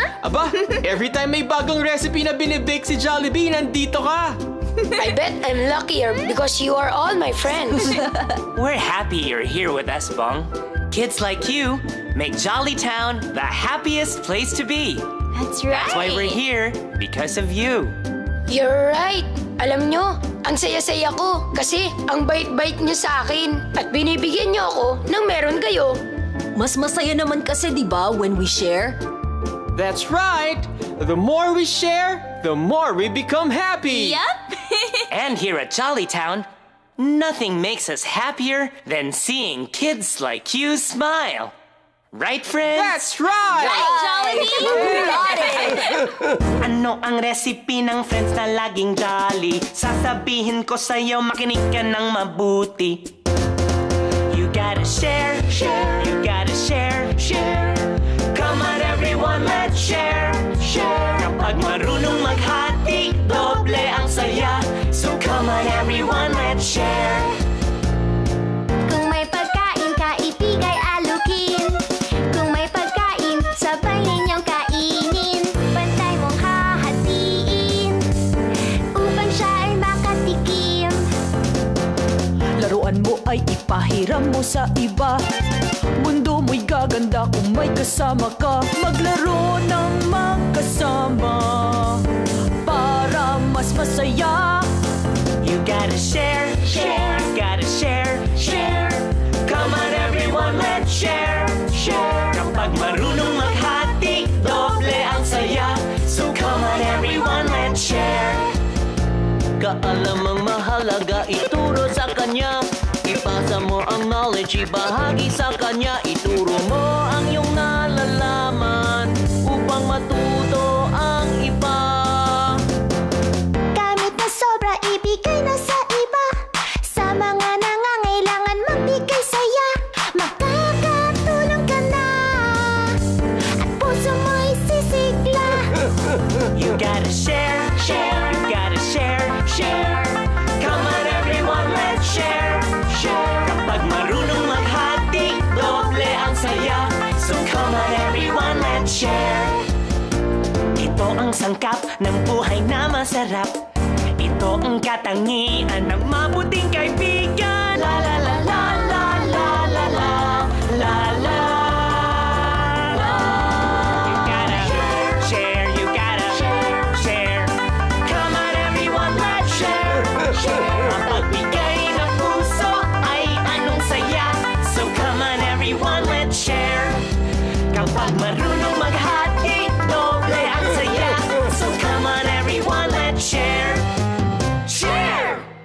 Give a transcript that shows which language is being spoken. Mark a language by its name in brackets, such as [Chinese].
[Filipino] Aba, [English] every time [Filipino] may bagong recipe na binibake si Jollibee, nandito ka. [English] I bet I'm luckier because you are all my friends. We're happy you're here with us, Bong. Kids like you make Jollytown the happiest place to be. That's right. That's why we're here, because of you. You're right. [Filipino] Alam nyo, ang saya-saya ko kasi ang bait-bait nyo sa akin at binibigyan nyo ako ng meron kayo. Mas masaya naman kasi, di ba, [English] when we share? That's right. The more we share, the more we become happy. Yup. And here at Jollytown, nothing makes us happier than seeing kids like you smile. Right, friends? That's right. [Filipino] Ano ang recipe ng friends na laging jolly? Sasabihin ko sa'yo, makinig ka ng mabuti. [English] You gotta share, share. You gotta share, share. Come on everyone, let's share, share. [Filipino] Kapag marunong maghati, doble ang saya. [English] So come on everyone, let's share. [Filipino] Kung may pagkain ka, ibigay alukin. Kung may pagkain, sabay ninyong kainin. Pantay mong hahatiin upang siya ay makatikim. Laruan mo ay ipahiram mo sa iba. Mundo mo'y gaganda kung may kasama ka. Maglaro ng magkasama para mas masaya. [English] You gotta share, share. You gotta share, share. Come on everyone, let's share, share. [Filipino] Kapag marunong maghati, doble ang saya. [English] So come on everyone, let's share. [Filipino] Kaalamang mahalaga, ituro sa kanya. Ipasa mo ang knowledge, ibahagi sa kanya. Ituro mo ang iyong nalalaman upang matuto ang iba. Gamit na sobra, ibigay na sa iba. Sa mga nangangailangan, magbigay saya. Makakatulong ka na at puso mo'y sisigla. [English] You gotta share, share. You gotta share, share. Come on everyone, let's share, share. [Filipino] Kapag marunong maghati, doble ang saya. [English] So come on everyone, let's share. [Filipino] Ito ang sangkap ng buhay na masarap. Ito ang katangian ng mabuting kaibigan. La la la la la la la la la la. [English] You gotta share, you gotta share. Come on everyone, let's share, share. [Filipino] Ang pagbigay ng puso ay anong saya. [English] So come on everyone, let's share. [Filipino] Kapag marunong maghati, doble ang saya. [English] So come on everyone, let's share. Share!